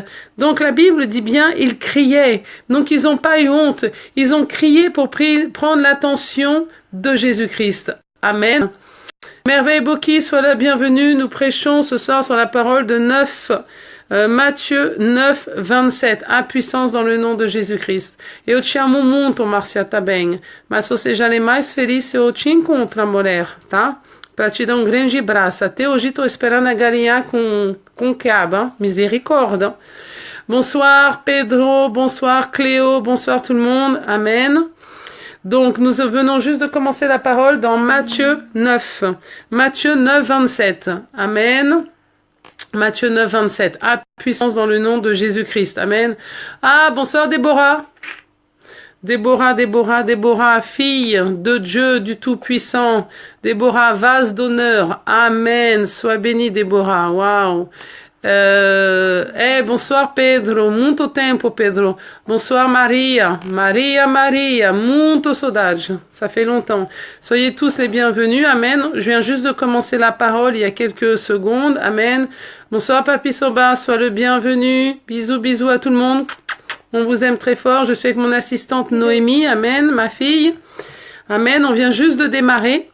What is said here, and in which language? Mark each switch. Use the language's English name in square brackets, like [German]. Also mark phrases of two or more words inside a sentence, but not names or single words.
[French] Donc la Bible dit bien, ils criaient. Donc ils n'ont pas eu honte. Ils ont crié pour prendre l'attention de Jésus-Christ. Amen. Merveille Boki, sois la bienvenue. Nous prêchons ce soir sur la parole de Matthieu 9, 27, à puissance dans le nom de Jésus-Christ. [Portuguese] Eu te amo muito, Marcia, tá bem. Mas você já é mais feliz se eu te encontrar, mulher, tá? Pra te dar um grande abraço. Até hoje tô esperando a galinha com quiabo, hein? Misericórdia. [French] Bonsoir Pedro, bonsoir Cléo, bonsoir tout le monde. Amen. Donc, nous venons juste de commencer la parole dans Matthieu 9. Matthieu 9, 27. Amen. Matthieu 9, 27. À puissance dans le nom de Jésus-Christ. Amen. Ah, bonsoir Déborah. Déborah, Déborah, Déborah, fille de Dieu du Tout-Puissant. Déborah, vase d'honneur. Amen. Sois bénie, Déborah. Waouh. [Portuguese] Bonsoir Pedro, muito tempo Pedro. Bonsoir Maria, Maria, muito saudade. [French] Ça fait longtemps. Soyez tous les bienvenus, amen. Je viens juste de commencer la parole il y a quelques secondes, amen. Bonsoir Papi Soba, sois le bienvenu. Bisous, bisous à tout le monde. On vous aime très fort. Je suis avec mon assistante Noémie, amen, ma fille. Amen, on vient juste de démarrer.